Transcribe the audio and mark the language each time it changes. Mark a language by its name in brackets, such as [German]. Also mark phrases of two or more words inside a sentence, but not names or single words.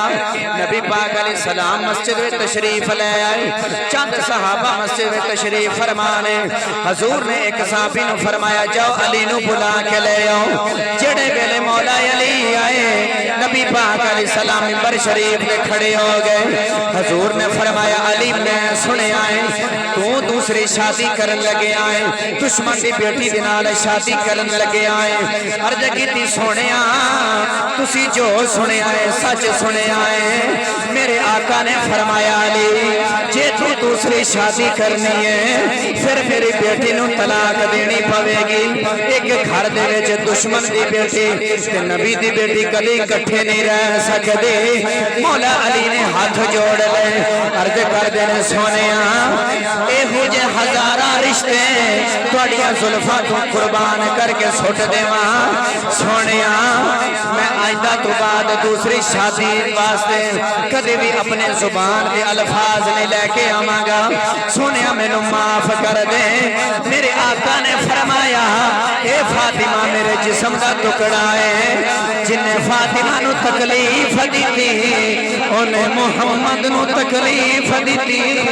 [Urdu] نبی پاک علیہ السلام مسجد میں تشریف لے آئے، چند صحابہ مسجد میں تشریف فرمانے۔ [Punjabi] حضور نے ایک صحابی نو فرمایا جاؤ علی نو بلا کے لے آؤ۔ جڑے ویلے مولا علی آئے، نبی پاک علیہ السلام منبر شریف میں کھڑے ہو گئے۔ حضور نے فرمایا علی میں سنے آئے تو دوسری شادی کرن لگے آئے، دشمن دی بیٹی دے نال شادی کرن لگے آئے۔ عرض کیتی سونیا تسی جو سنے آئے سچ سنے آئے۔ میرے آقا نے فرمایا علی جے تو دوسری شادی کرنی ہے پھر میری بیٹی نو طلاق دینی پوے گی۔ ایک گھر دے وچ دشمن دی بیٹی تے نبی دی بیٹی کدی کٹھے نہیں رہ سکدی۔ مولا علی نے ہاتھ جوڑ لے، عرض کر دینے سونیا اے ہو جے ہزاراں رشتے تواڈیاں زلفاں تو قربان کر کے سٹ دیواں۔ سونیا میں آئندہ تو بعد دوسری شادی واسطے کدی بھی اپنے زبان کے الفاظ نہیں لے کے آواں گا، سونیا مینوں معاف کر دے۔ میرے آقا نے فرمایا اے فاطمہ میرے جسم دا ٹکڑا ہے، جن نے فاطمہ نو تکلیف دیتی انہیں محمد نو تکلیف دیتی۔